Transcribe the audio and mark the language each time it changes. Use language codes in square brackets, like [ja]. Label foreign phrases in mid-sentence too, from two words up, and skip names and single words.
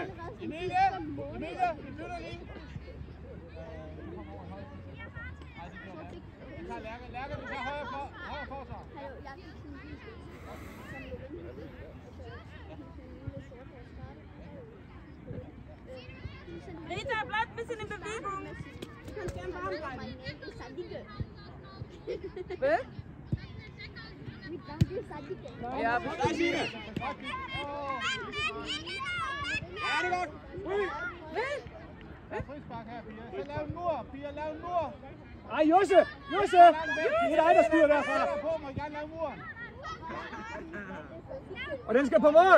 [da] Emilie, vi flytter lige. Lærke, du tager højre forsvar. Rita, [de] bleib ein bisschen in Bewegung. Du kannst gerne warm bleiben. Was? [da] Ja, der, Signe. Ja, det er godt. Frispark her, Pia. Så lav en mur, Pia, lav en mur. Ej, Josse! Josse! Det er dig, der skyder derfra. På, må I gerne lave muren. Og den skal på mål!